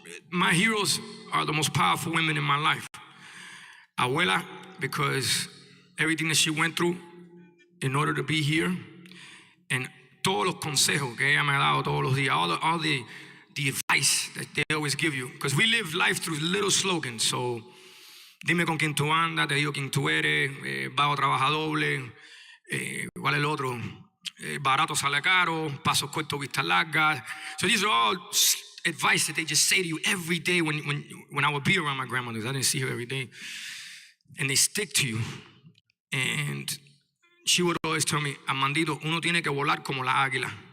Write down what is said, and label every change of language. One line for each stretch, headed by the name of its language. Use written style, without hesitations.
English: My heroes are the most powerful women in my life. Abuela, because everything that she went through in order to be here, and
Spanish: todos los consejos que ella me ha dado todos los días,
English: all the advice that they always give you, because we live life through little slogans. So,
Spanish: dime con quién tú andas, te digo quién tú eres, vago trabaja doble, ¿cuál es el otro? Barato sale caro, paso corto, vista larga.
English: So these are all advice that they just say to you every day when I would be around my grandmother. I didn't see her every day. And they stick to you. And she would always tell me,
Spanish: Armandito, uno tiene que volar como la águila.